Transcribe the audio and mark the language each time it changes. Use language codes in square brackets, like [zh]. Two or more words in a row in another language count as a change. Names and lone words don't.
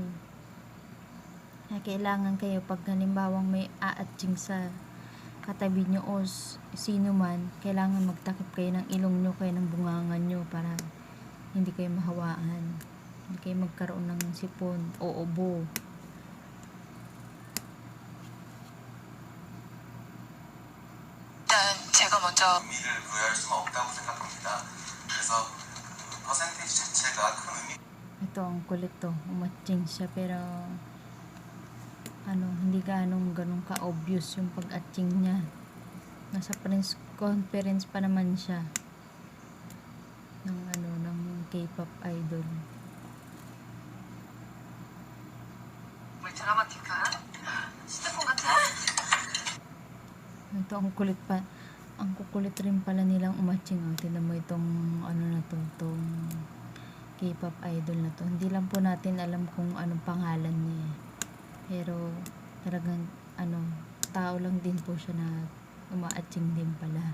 [tl] Kaya kailangan kayo pag halimbawang may aatching sa katabi nyo o sino man, kailangan magtakip kayo ng ilong nyo, kayo ng bungangan nyo para hindi kayo mahawaan, hindi kayo magkaroon ng sipon o ubo. [ko] 일단 제가 먼저 의미를 부여할 수는 없다고 생각합니다. 그래서 퍼센테이지 자체가 큰 의미. [tl] Ito ang kulit to, umatching siya pero hindi ganong ka-obvious yung pag-atching niya. Nasa [en] press conference [tl] pa naman siya ng [en] K-pop idol. [ko] 뭘 드라마틱한 시트콤 같아? [tl] Ito ang kulit pa. Ang kukulit rin pala nilang umatching. Tignan mo itong itong [en] K-pop idol [tl] na to. Hindi lang po natin alam kung anong pangalan niya. Pero talagang tao lang din po siya na umaatching din pala.